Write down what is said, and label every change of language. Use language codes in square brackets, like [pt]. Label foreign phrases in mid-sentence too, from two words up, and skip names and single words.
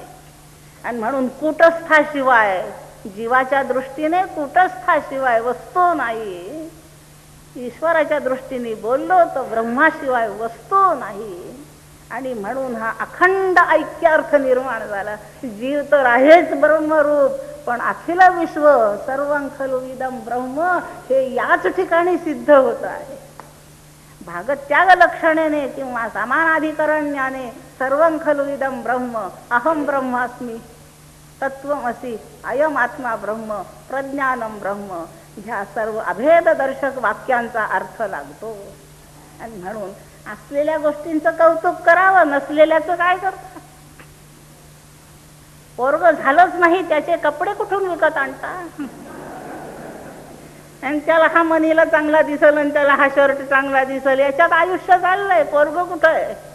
[mr] आणि म्हणून कूटस्थाशिवाय, जीवाच्या दृष्टीने कूटस्थाशिवाय वस्तू नाही. ईश्वराच्या दृष्टीने बोललो तर ब्रह्माशिवाय वस्तू नाही. आणि म्हणून हा अखंड ऐक्यार्थ निर्माण झाला. जीव तर आहेच ब्रह्मरूप, पण अखिल विश्व [sa] सर्वं खलु इदं ब्रह्म [mr] हे याच ठिकाणी सिद्ध होत आहे. भागत्याग लक्षणेने किंवा समानाधिकरण्याने [sa] सर्वं खलु इदं ब्रह्म, अहम ब्रह्मास्मी, तत्वमसि, अयम आत्मा ब्रह्म, प्रज्ञानम ब्रह्म [mr] ह्या सर्व अभेद दर्शक वाक्यांचा अर्थ लागतो. आणि म्हणून असलेल्या गोष्टींचं कौतुक करावं, नसलेल्याचं काय करता? पोरग झालंच नाही त्याचे कपडे कुठून विकत आणता? आणि त्याला हा मनीला चांगला दिसल आणि त्याला हा शर्ट चांगला दिसल, याच्यात आयुष्य चाललंय, पोरग कुठं आहे?